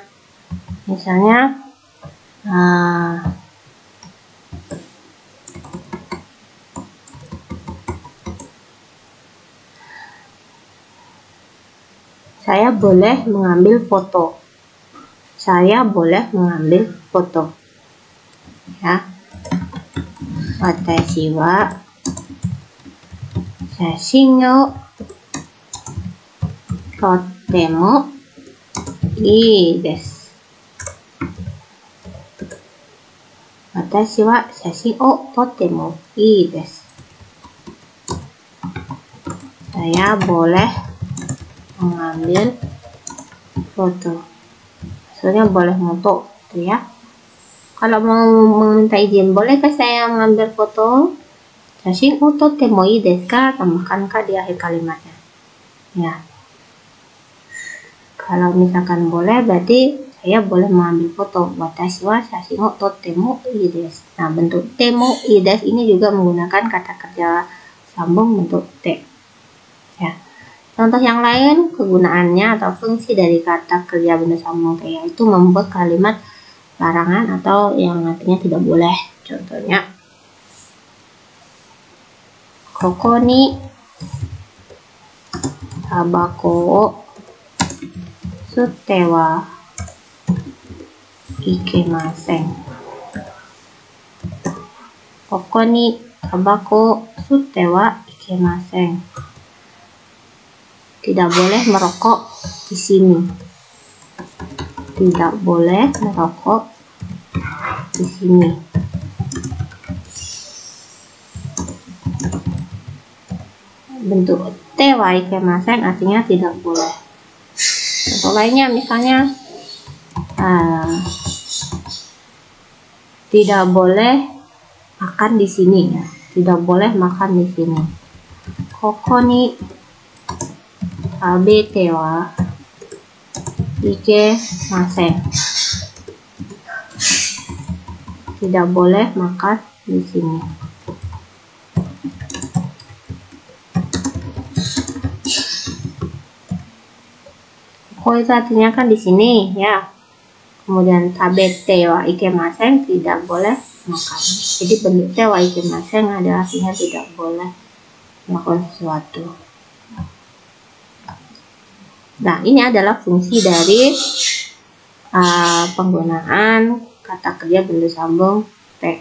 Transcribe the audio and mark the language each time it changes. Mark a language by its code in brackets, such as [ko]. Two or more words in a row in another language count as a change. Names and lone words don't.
[id] Misalnya saya boleh mengambil foto. Saya boleh mengambil foto. Ya. [ja] 私は写真をとてもいいです. 私は写真をとてもいいです. [id] Saya boleh mengambil foto. Maksudnya boleh foto gitu ya. Kalau mau meminta izin, bolehkah saya mengambil foto? [ja] 写真をとてもいいですか? [id] Tambahkan ka di akhir kalimatnya. Ya. Kalau misalkan boleh, berarti saya boleh mengambil foto. [ja] 私は写真をとてもいいです. [id] Nah, bentuk [ja] てもいいです [id] ini juga menggunakan kata kerja sambung bentuk te. Ya. Contoh yang lain, kegunaannya atau fungsi dari kata kerja benda sambung te yaitu membuat kalimat larangan atau yang artinya tidak boleh. Contohnya, [ja] ここにタバコを吸ってはいけません. ここにタバコ吸ってはいけません. [id] Tidak boleh merokok di sini. Tidak boleh merokok di sini. Bentuk [ja] てはいけません [id] artinya tidak boleh. Contoh lainnya misalnya tidak boleh makan di sini ya. Tidak boleh makan di sini. [ja] ここに食べてはいけません. [id] Tidak boleh makan di sini. Koko itu artinya kan di sini ya. Kemudian [ja] 食べてはいけません [id] tidak boleh makan. Jadi bentuk [ja] てはいけません [id] adalah artinya tidak boleh melakukan sesuatu. Nah, ini adalah fungsi dari penggunaan kata kerja benda sambung te.